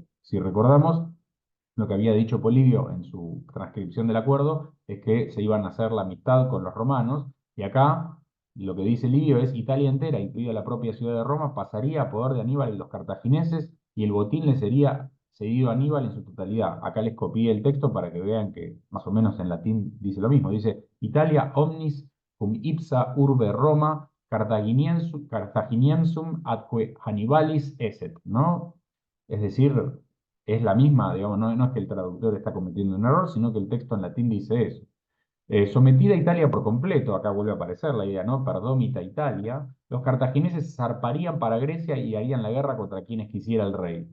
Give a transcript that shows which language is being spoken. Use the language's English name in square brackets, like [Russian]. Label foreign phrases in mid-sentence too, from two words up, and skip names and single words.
[Spanish] Si recordamos, lo que había dicho Polibio en su transcripción del acuerdo es que se iban a hacer la amistad con los romanos, y acá lo que dice Livio es Italia entera, incluida la propia ciudad de Roma, pasaría a poder de Aníbal y los cartagineses, y el botín le sería cedido a Aníbal en su totalidad. Acá les copié el texto para que vean que más o menos en latín dice lo mismo. [Latin] Dice Italia omnis cum ipsa urbe Roma Carthaginiensum atque Hannibalis esset, [Spanish] ¿no? Es decir, es la misma, digamos, no es que el traductor está cometiendo un error, sino que el texto en latín dice eso. Sometida Italia por completo, acá vuelve a aparecer la idea, ¿no? Perdomita Italia, los cartagineses zarparían para Grecia y harían la guerra contra quienes quisiera el rey.